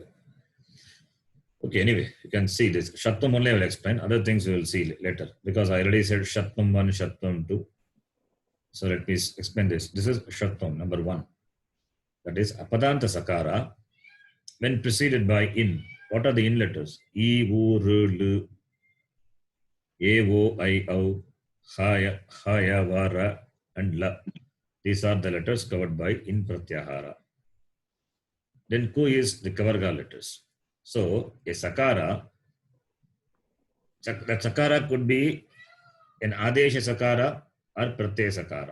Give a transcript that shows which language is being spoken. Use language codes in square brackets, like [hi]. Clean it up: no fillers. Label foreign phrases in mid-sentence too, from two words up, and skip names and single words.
[en] Okay, anyway, you can see this. Shattam only I will explain. Other things we will see later. Because I already said Shattam 1, Shattam 2. So let me explain this. This is Shattam, number 1. That is Apadanta Sakara. When preceded by in, what are the in letters? E, U, R, L, A, O, I, O, Ha, Ya, Va, Ra, and La. These are the letters covered by in Pratyahara. Then Ku is the Kavarga letters. So a Sakara, that Sakara could be an Adesha Sakara or Pratyaya Sakara.